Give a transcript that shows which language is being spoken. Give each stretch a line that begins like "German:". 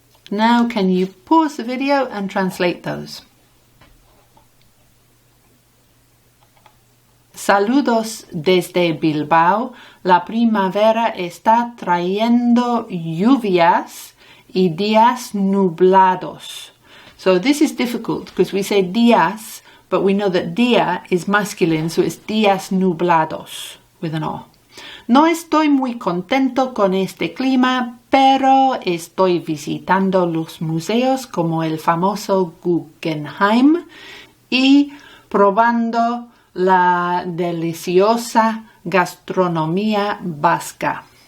English: Now can you pause the video and translate those?
Spanish: Saludos desde Bilbao. La primavera está trayendo lluvias y días nublados.
English: So this is difficult because we say días, but we know that día is masculine, so it's días nublados with an O.
Spanish: No estoy muy contento con este clima, pero estoy visitando los museos como el famoso Guggenheim y probando la deliciosa gastronomía vasca.